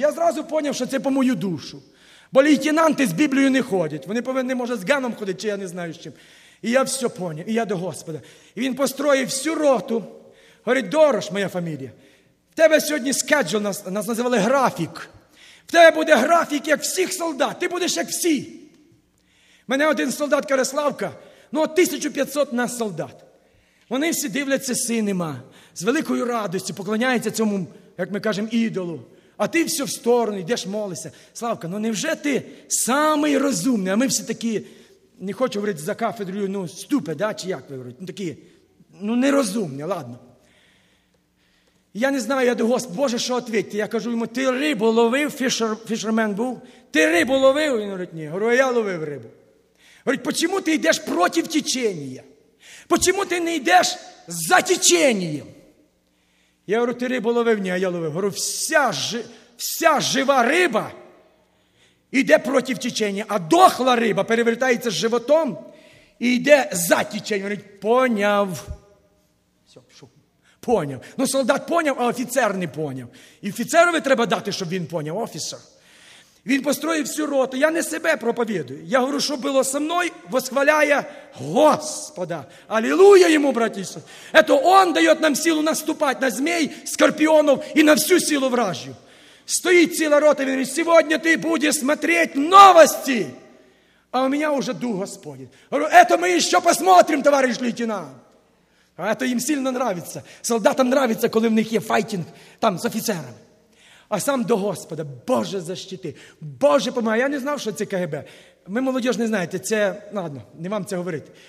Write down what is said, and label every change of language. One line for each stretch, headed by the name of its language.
Russian: Я сразу понял, что это по мою душу. Бо лейтенанты с Библией не ходят. Они должны, может, с Ганом ходить, чи я не знаю, с чем. И я все понял. И я до Господа. И он построил всю роту. Говорит, Дорож, моя фамилия, в тебе сегодня скеджул, нас называли график.
Ukrainian: В тебе буде графік, як всіх солдат. Ти будеш, як всі. Мене один солдат каже, Славка, ну, 1500 нас солдат. Вони всі дивляться синема, з великою радістю, поклоняються цьому, як ми кажемо, ідолу. А ти все в сторону, йдеш молися. Славка, ну, невже ти самий розумний? А ми всі такі, не хочу говорити за кафедрою, ну, ступе, да, чи як ви говорите? Ну, такі, ну, нерозумні, ладно. Я не знаю, я до Господа, Боже, що відповідати? Я кажу йому, ти рибу ловив, фішермен був? Ти рибу ловив? Він говорить, ні. Говорю, я ловив рибу. Говорить, почему ти йдеш проти течения? Почему ти не йдеш за течением? Я говорю, ти рибу ловив? Ні, а я ловив. Говорю, вся жива риба йде проти течения, а дохла риба перевертається животом і йде за течением. Говорить, поняв. Поняв. Ну, солдат поняв, а офіцер не поняв. І офіцерові треба дати, щоб він поняв, офісер. Він построїв всю роту. Я не себе проповідую. Я говорю, що було со мною, восхваляє Господа. Алілуя йому, браті. Это он дає нам силу наступати на змей, скорпіонов і на всю силу вражю. Стоїть ціла рота, він говорить, сьогодні ти будеш смотреть новості. А у мене вже дух Господень.
Russian: Говорю, это ми ще посмотрим, товариш лейтенант. А это им сильно нравится. Солдатам нравится, когда у них есть файтинг там с офицерами. А сам до Господа. Боже, защити. Боже, помоги. Я не знал, что это КГБ. Вы, молодежь, не знаете. Это, ладно, не вам это говорить.